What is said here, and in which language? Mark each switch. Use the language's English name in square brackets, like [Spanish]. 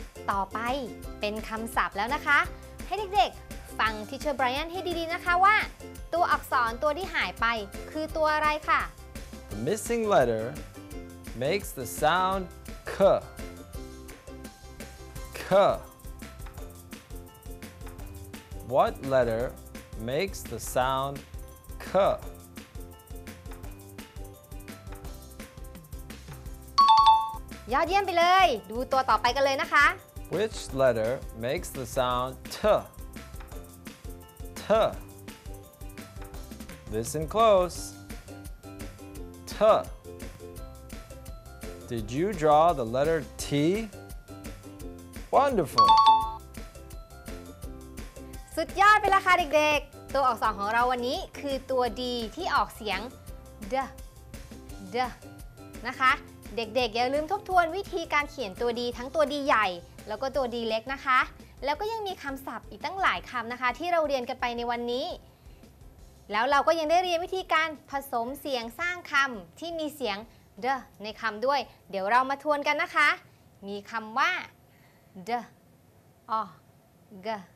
[Thai] ต่อไปเป็นคำศัพท์แล้วนะคะ ให้เด็กๆ ฟัง Teacher Brian ให้ดีๆนะคะว่า ตัวอักษรตัวที่หายไปคือตัวอะไรค่ะ [English] The missing letter makes the sound K. K. What letter makes the sound K? [Thai] ยอดเยี่ยมไปเลย ดูตัวต่อไปกันเลยนะคะ [English] Which letter makes the sound T? T. Listen close. T. Did you draw the letter T? Wonderful. [Thai] สุดยอดไปแล้วค่ะเด็กๆ ตัวอักษรของเราวันนี้คือตัว D ที่ออกเสียง D นะคะ เด็กๆอย่าลืมทบทวนวิธีการเขียนตัว D ทั้งตัว D ใหญ่แล้วก็ตัว D เล็กนะคะ แล้วก็ยังมีคำศัพท์อีกตั้งหลายคำนะคะ ที่เราเรียนกันไปในวันนี้ แล้วเราก็ยังได้เรียนวิธีการผสมเสียงสร้างคำที่มีเสียง D ในคำด้วย เดี๋ยวเรามาทวนกันนะคะ มีคำว่า D O G